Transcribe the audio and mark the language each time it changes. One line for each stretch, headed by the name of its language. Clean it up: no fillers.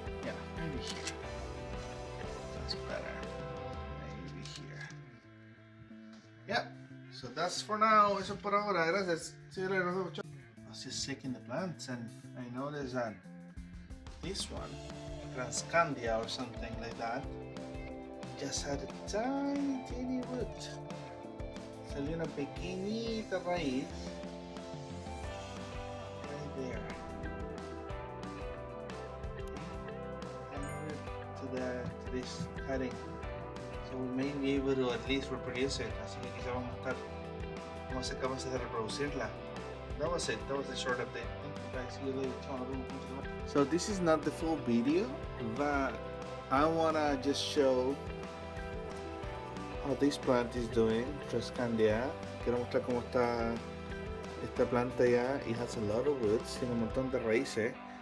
English: Yeah, maybe here. That's better. Maybe here. Yeah. So that's for now.
Spanish: Eso por ahora. Gracias.
English: I was just checking the plants, and I noticed that this one, Tradescantia or something like that, just had a tiny root.
Spanish: Salió una pequeñita raíz
English: right there. To this cutting. So we may be able to at least reproduce it.
Spanish: Así que quizá vamos a ser capaces de reproducirla.
English: That was it. That was the short update. Thank you guys. See you later. So this is not the full video, but I wanna just show how this plant is doing. Tradescantia.
Spanish: Quiero mostrar cómo está esta planta ya.
English: It has a lot of roots.
Spanish: Tiene un montón de raíces.